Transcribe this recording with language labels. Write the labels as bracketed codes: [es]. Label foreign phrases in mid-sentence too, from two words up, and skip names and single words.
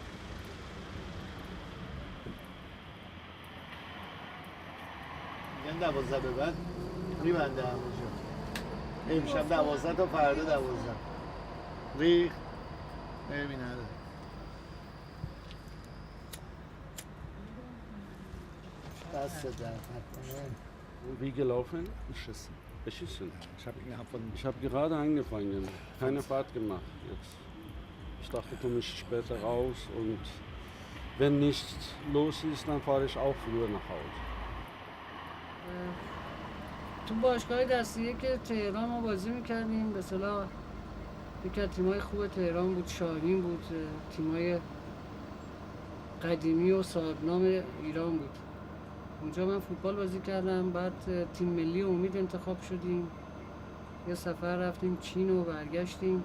[fa] میگن 12 به بعد میبنده همونجا. امشب 12 تا فردا 12. ریخ نمی نداره. دست درد نکنه. [de] Wie gelaufen? Beschissen. Beschissen. Ich habe gerade angefangen. Keine Fahrt gemacht jetzt. Ich dachte, du mich später raus und wenn nichts los ist, dann fahre ich auch früher nach Hause. [fa] تو باشگاه دستیه که تهران ما بازی میکردیم، به اصطلاح یکی از تیمای خوب تهران بود، شاهین بود، تیمای قدیمی و صاحبنام ایران بود. اونجا من فوتبال بازی کردم، بعد تیم ملی امید انتخاب شدیم، یه سفر رفتیم چین و برگشتیم.